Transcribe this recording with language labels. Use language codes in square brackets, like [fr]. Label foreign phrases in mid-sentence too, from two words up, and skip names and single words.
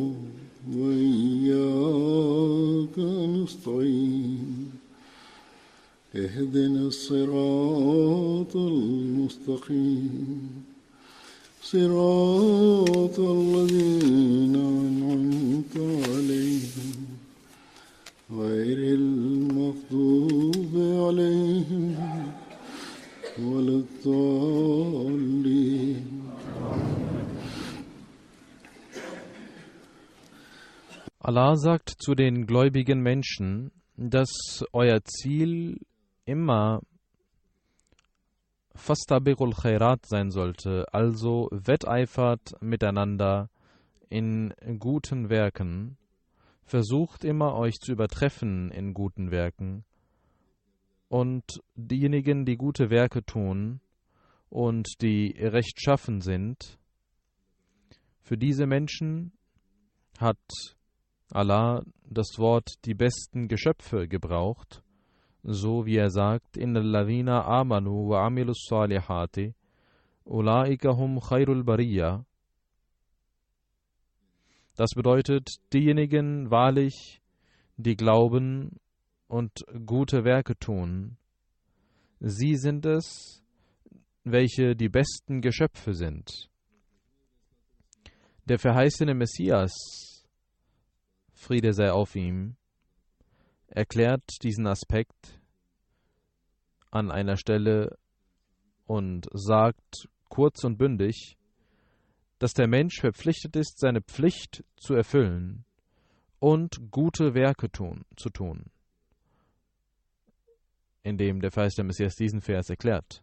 [ar] وإياك نستعين اهدنا الصراط المستقيم صراط الذين أنعمت عليهم غير المغضوب عليهم ولا الضالين. [de] Allah sagt zu den gläubigen Menschen, dass euer Ziel immer [ar] فاستبقوا الخيرات [de] sein sollte, also wetteifert miteinander in guten Werken, versucht immer euch zu übertreffen in guten Werken, und diejenigen, die gute Werke tun und die rechtschaffen sind, für diese Menschen hat Allah das Wort die besten Geschöpfe gebraucht, so wie er sagt, [ar] إن الذين آمنوا وعملوا الصالحات أولئك هم خير البرية. [de] Das bedeutet, diejenigen wahrlich, die glauben und gute Werke tun, sie sind es, welche die besten Geschöpfe sind. Der verheißene Messias, Friede sei auf ihm, erklärt diesen Aspekt an einer Stelle und sagt kurz und bündig, dass der Mensch verpflichtet ist, seine Pflicht zu erfüllen und gute Werke zu tun, indem der verheißene Messias diesen Vers erklärt.